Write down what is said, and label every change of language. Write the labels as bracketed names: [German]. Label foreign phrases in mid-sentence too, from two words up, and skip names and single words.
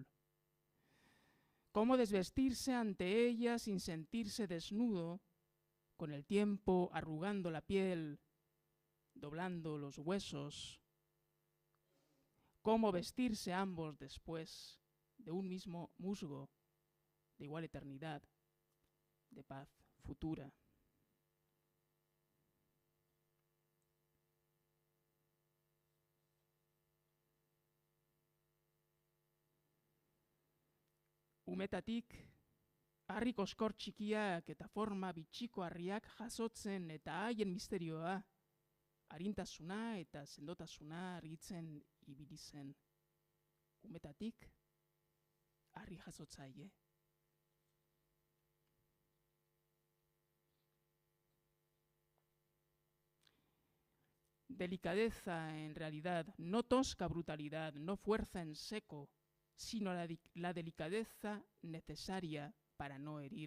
[Spanish] ¿Cómo desvestirse ante ella sin sentirse desnudo, con el tiempo arrugando la piel, doblando los huesos? ¿Cómo vestirse ambos después de un mismo musgo, de igual eternidad, de paz futura? [Basque] Umetatik, harri koskor txikiak eta forma bitxiko harriak jasotzen eta haien misterioa, arintasuna eta sendotasuna argitzen ibili zen. Umetatik, harri jasotzaile. [Spanish] Delicadeza en realidad, no tosca brutalidad, no fuerza en seco, sino la delicadeza necesaria para no herir.